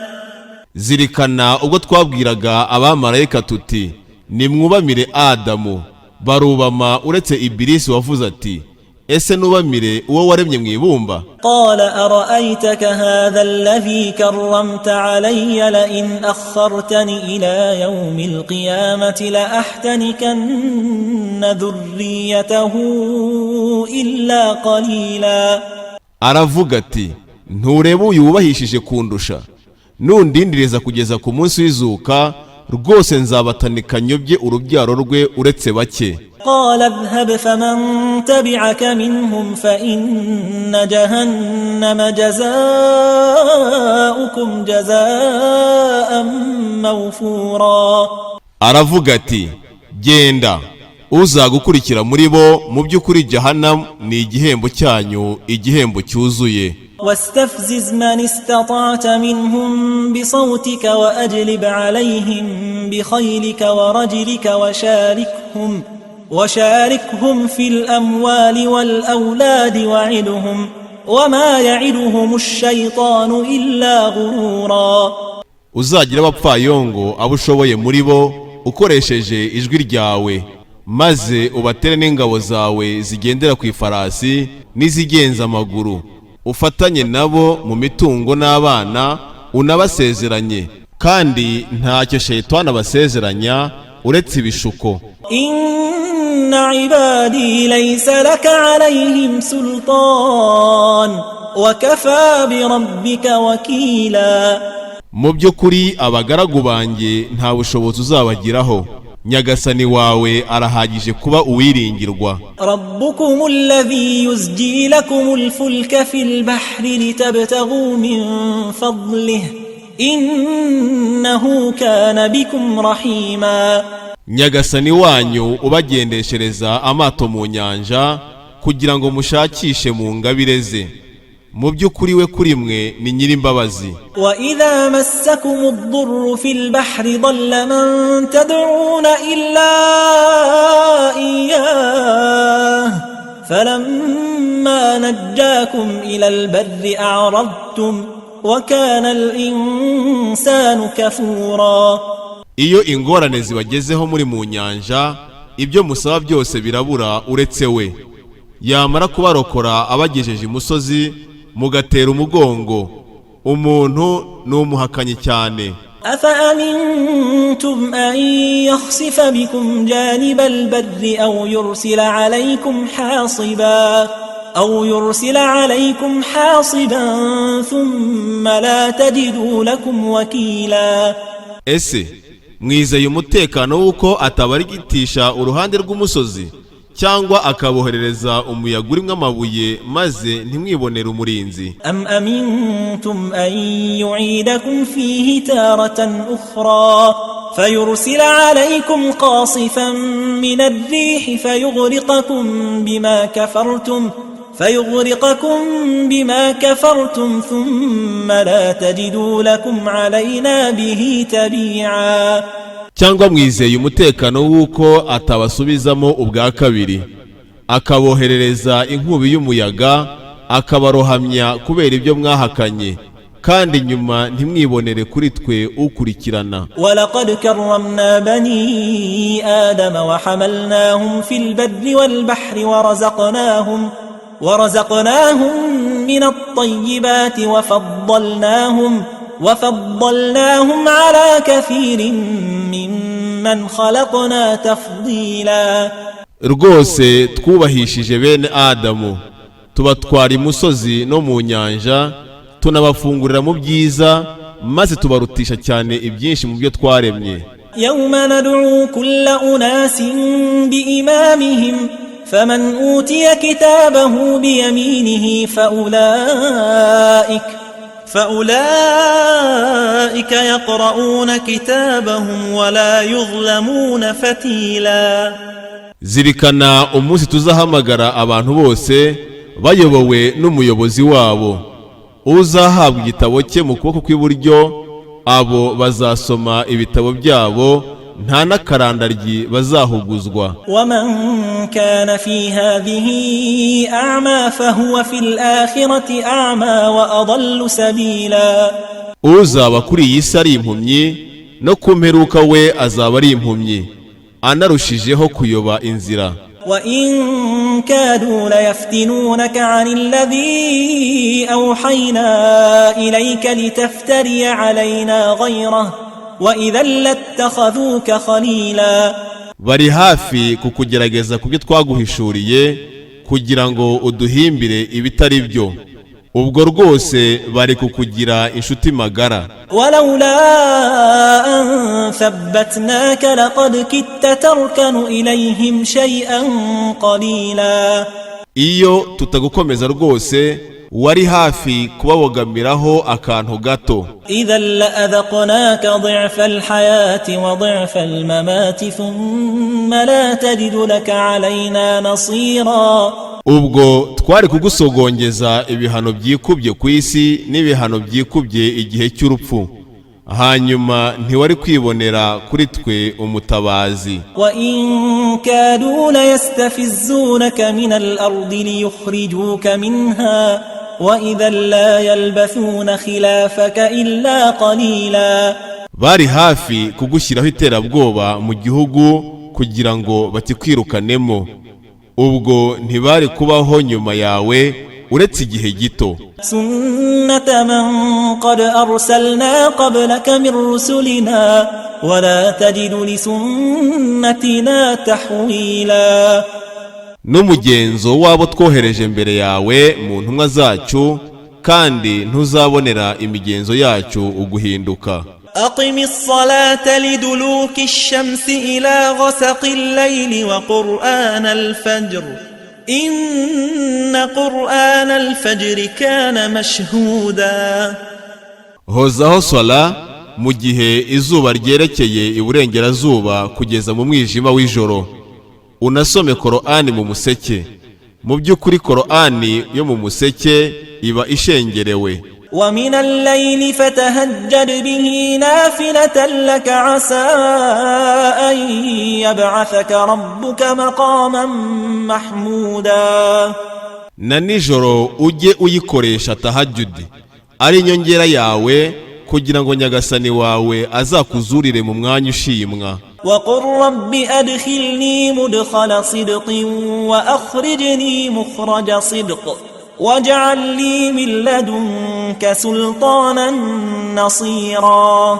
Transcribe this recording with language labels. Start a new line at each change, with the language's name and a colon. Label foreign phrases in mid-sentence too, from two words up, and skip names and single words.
Kinyarwanda: zirikana ubwo twabwiraga abamarayika tuti nimwubamire Adamu, barubama uretse Ibilisi wavuze ati ese nubamire uwo waremye mu ibumba.
Arabic: قال أرأيتك هذا الذي كرمت علي لئن أخرتني إلى يوم القيامة لأحتنكن ذريته إلا قليلا.
Kinyarwanda: aravuga ati ntureba uyu wubahishije kundusha, nundindireza kugeza ku munsi w'izuka rwose nzabatandika nyobye urubyaro rwe uretse bake.
Arabic: قال اذهب فمن تبعك منهم فإن جهنم جزاؤكم جزاء موفورا.
Kinyarwanda: aravuga ati genda, uzagukurikira muri bo mu by'ukuri Jahannam ni igihembo cyanyu, igihembo cyuzuye.
Arabic: واستفزز من استطعت منهم بصوتك وأجلب عليهم بخيلك ورجلك وشاركهم في الأموال والأولاد وعدهم وما يعدهم الشيطان إلا غرورا.
Kinyarwanda: uzagira abapfayongo abo ushoboye muri bo ukoresheje ijwi ryawe, maze ubatere n'ingabo zawe zigendera ku ifarasi n'izigenza amaguru, ufatanye nabo mu mitungo n'abana, unabasezeranye, kandi ntacyo shayitani abasezeranya uretse ibishuko.
Arabic: إن عبادي ليس لك عليهم سلطان وكفى بربك وكيلا.
Kinyarwanda: mu by'ukuri abagaragu banjye nta bushobozi uzabagiraho, nyagasani wawe arahagije kuba uwiringirwa.
Arabic: ربكم الذي يزجي لكم الفلك في البحر لتبتغوا من فضله إنه كان بكم رحيما.
Kinyarwanda: nyagasani wanyu ubagendeshereza amato mu nyanja kugira ngo mushakishe mu ngabire ze, mu by'ukuri we kuri mwe ni nyir'imbabazi.
Arabic: وإذا مسكم الضر في البحر ضل من تدعون إلا إياه فلما نجاكم إلى البر أعرضتم وكان الإنسان كفورا.
Kinyarwanda: iyo ingorane zibagezeho muri mu nyanja, ibyo musaba byose birabura uretse we. yamara kubarokora abagejeje imusozi mugatera umugongo, umuntu n'umuhakanyi cyane.
Arabic: أفأمنتم أن يخسف بكم جانب البر أو يرسل عليكم حاصبا ثم لا تجدوا لكم وكيلا.
Kinyarwanda: ese mwizeye umutekano w'uko atabarigitisha uruhande rw'umusozi, cyangwa akaboherereza umuyaga urimo amabuye maze ntimwibonere umurinzi?
Arabic: أم أمنتم أن يعيدكم فيه تارة أخرى فيرسل عليكم قاصفا من الريح فيغرقكم بما كفرتم ثم لا تجدوا لكم علينا به تبيعا.
Kinyarwanda: cyangwa mwizeye umutekano w'uko atabasubizamo ubwa kabiri, akaboherereza inkubi y'umuyaga akabarohamya kubera ibyo mwahakanye, kandi nyuma ntimwibonere kuri twe ukurikirana.
Arabic: ولقد كرمنا بني آدم وحملناهم في البر والبحر ورزقناهم من الطيبات وفضلناهم على كثير ممن خلقنا تفضيلا.
Kinyarwanda: Rwose twubahishije bene Adamu, tubatwara imusozi no mu nyanja, tunabafungurira mu byiza, maze tubarutisha cyane ibyinshi mu byo twaremye.
Arabic: يوم ندعو كل أناس بإمامهم فمن أوتي كتابه بيمينه فأولئك يقرؤون كتابهم ولا يظلمون فتيلا.
Kinyarwanda: Zirikana umunsi tuzahamagara abantu bose bayobowe n'umuyobozi wabo, uzahabwa igitabo cye mu kuboko kw'iburyo, abo bazasoma ibitabo byabo, nta n'akarandaryi bazahuguzwa.
Arabic: ومن كان في هذه أعمى فهو في الآخرة أعمى وأضل سبيلا.
Kinyarwanda: Uzaba kuri iyi si ari impumyi, no ku mperuka we azaba ari impumyi, anarushijeho kuyoba inzira.
Arabic: وإن كادوا ليفتنونك عن الذي أوحينا إليك لتفتري علينا غيره وإذا لاتخذوك خليلا.
Kinyarwanda: Bari hafi kukugerageza kubyo twaguhishuriye kugira ngo uduhimbire ibitari byo, ubwo rwose bari kukugira inshuti magara.
Arabic: ولولا أن ثبتناك لقد كدت تركن إليهم شيئا قليلا.
Kinyarwanda: Iyo tutagukomeza rwose wari hafi kubabogamiraho akantu gato.
Arabic: إذا لأذقناك ضعف الحياة وضعف الممات ثم لا تجد لك علينا نصيرا.
Kinyarwanda: Ubwo twari kugusogongeza ibihano byikubye ku isi n'ibihano byikubye igihe cy'urupfu, hanyuma ntiwari kwibonera kuri twe umutabazi.
Arabic: وإن كادوا ليستفزونك من الأرض ليخرجوك منها وإذا لا يلبثون خلافك إلا قليلا.
Kinyarwanda: Bari hafi kugushyiraho iterabwoba mu gihugu kugira ngo batikwirukanemo, ubwo ntibari kubaho nyuma yawe uretse igihe gito.
Arabic: سنة من قد أرسلنا قبلك من رسلنا ولا تجد لسنتنا تحويلا.
Kinyarwanda: N'umugenzo wabo twohereje mbere yawe mu ntumwa zacu, kandi ntuzabonera imigenzo yacu uguhinduka.
Arabic: أقم الصلاة لدلوك الشمس إلى غسق الليل وقرآن الفجر إن قرآن الفجر كان مشهودا.
Kinyarwanda: Hozaho swala mu gihe izuba ryerekeye iburengerazuba kugeza mu mwijima w'ijoro, unasome Korani mu museke. Mu by'ukuri Korani yo mu museke iba ishengerewe.
Arabic: ومن الليل فتهجد به نافلة لك عسى أن يبعثك ربك مقاما محمودا.
Kinyarwanda: Na nijoro ujye uyikoresha tahajjudi ari inyongera yawe kugira ngo nyagasani wawe azakuzurire mu mwanya ushimwa.
Arabic: وقل رب أدخلني مدخل صدق وأخرجني مخرج صدق واجعل لي من لدنك سلطانا نصيرا.